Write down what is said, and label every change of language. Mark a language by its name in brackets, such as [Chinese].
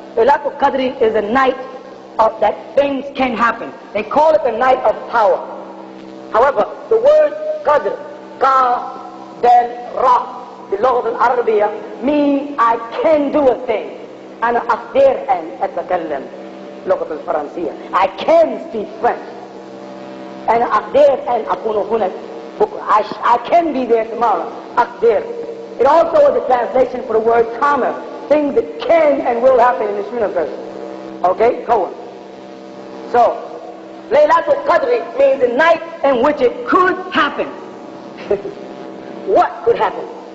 [English] Laylatul Qadr is a night of that things can happen. They call it the night of power. However, the word Qadr, Qaf, Dal, Ra, the Lughat al-Arabiya, means I can do a thing. [Arabic] أنا أقدر أن أتكلم. اللغة الفرنسية. [English] I can speak French. [Arabic] And أقدر أن أكون هناك بكرة. [English] I can be there tomorrow. أقدر. It also was a translation for the word karma, things that can and will happen in this universe. Okay, go on. So, Laylatul Qadr means the night in which it could happen. What could happen?